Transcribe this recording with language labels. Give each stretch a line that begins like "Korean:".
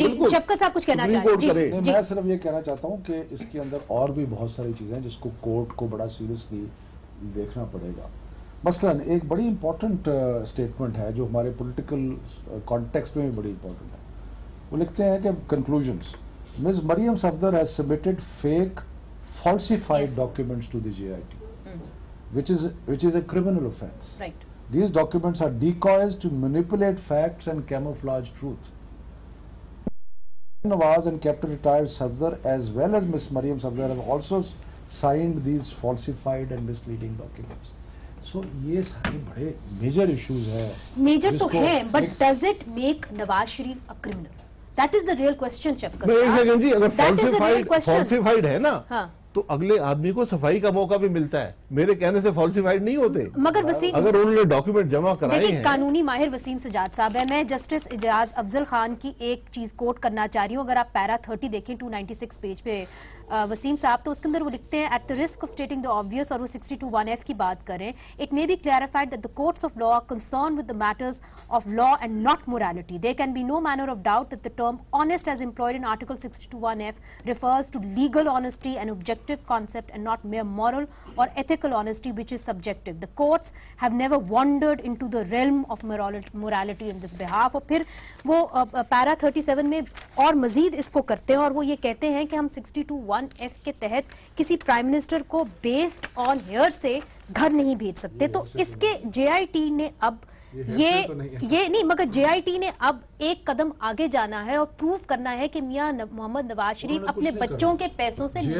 Urdu: شفقت صاحب کچھ کہنا چاہتے ہیں. میں صرف یہ کہنا چاہتا ہوں کہ اس کے اندر اور بھی بہت ساری چیزیں ہیں جس کو کورٹ کو بڑا سیریسلی دیکھنا پڑے گا. مثلاً ایک بڑی امپورٹنٹ اسٹیٹمنٹ ہے جو ہمارے پولیٹیکل کانٹیکسٹ میں بھی بڑی امپورٹنٹ ہے. وہ لکھتے ہیں کہ conclusions, Ms.
English: Maryam Safdar has submitted fake, falsified documents to the JIT, which is a criminal offence. Right. These documents are decoys to manipulate facts and camouflage truth. Nawaz and Captain Retired Safdar as well as Ms. Maryam Safdar have also signed these falsified and misleading documents. So یہ سارے بڑے major issues ہیں.
Urdu: Major تو ہیں,
English: but does it make Nawaz Sharif a criminal? That is the real question, Shafqat.
Urdu: جی, اگر falsified ہے نا تو اگلے آدمی کو صفائی کا موقع بھی ملتا ہے. میرے کہنے سے فالسیفائڈ نہیں ہوتے, مگر وسیم, اگر انہوں نے ڈاکیومنٹ جمع کرائے ہیں. قانونی ماہر وسیم سجاد صاحب ہے, میں جسٹس اجاز افضل خان کی ایک چیز کوٹ کرنا چاہ رہی ہوں. اگر آپ پیرا 30 دیکھیں 296 پیج پہ وسیم صاحب, تو اس کے اندر وہ لکھتے ہیں
English: at the risk of stating the obvious,
Urdu: اور وہ 62(1)(f) کی بات کریں,
English: It may be clarified that the courts of law are concerned with the matters of law and not morality. There can be no manner of doubt that the term honest as employed in Article 62(1)(f) refers to legal honesty, an objective concept, and not mere moral or ethical honesty which is subjective. The courts have never wandered into the realm of morality in this behalf.
Urdu: اور پھر وہ پیرا 37 میں اور مزید اس کو کرتے ہیں, اور وہ یہ کہتے ہیں کہ ہم 62(1)(f) کے تحت کسی پرائم منسٹر کو بیسڈ آن ہیئر سے گھر نہیں بھیج سکتے. تو اس کے جے آئی ٹی نے اب یہ نہیں, مگر جے آئی ٹی نے اب ایک قدم آگے جانا ہے اور پروف کرنا ہے کہ میاں محمد نواز شریف اپنے بچوں کے پیسوں سے